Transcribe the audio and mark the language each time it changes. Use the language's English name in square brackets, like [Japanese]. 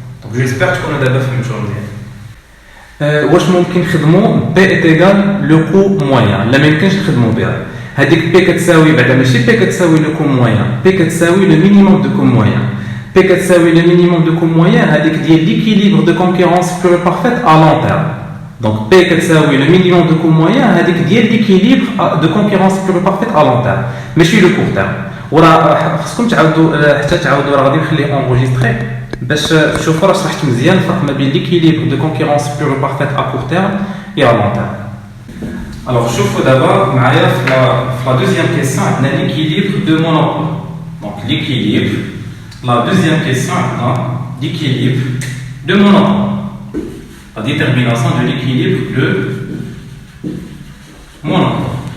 [French] Donc j'espère que vous avez fait une chose. [Arabic] واش ممكن نخدموا [French] P est égal le coût moyen [Arabic] لا ما يمكنش نخدموا بها هذيك P كتساوي بعدا ماشي [French] P [Arabic] كتساوي [French] le coût moyen P كتساوي le minimum de coût moyen P كتساوي le minimum de coût moyen [Arabic] هذيك ديال [French] l'équilibre de concurrence pure et parfaite à long terme. Donc P [Arabic] كتساوي [French] le minimum de coût moyen [Arabic] هذيك ديال [French] l'équilibre de concurrence pure et parfaite à long terme [Arabic] ماشي [French] le court terme. [Arabic] وراه خصكم تعاودوا حتى تعاودوا راه غادي نخليه انغوجيستري باش تشوفوا راه شرحت مزيان الفرق ما بين [French] l'équilibre de concurrence pure et parfaite à court terme et à long terme. Alors [Arabic] شوفوا دابا معايا في [French] la deuxième question [Arabic] عندنا [French] l'équilibre de monopole. Donc l'équilibre la deuxième question [Arabic] عندنا [French] l'équilibre de monopole. La détermination de l'équilibre de monopole.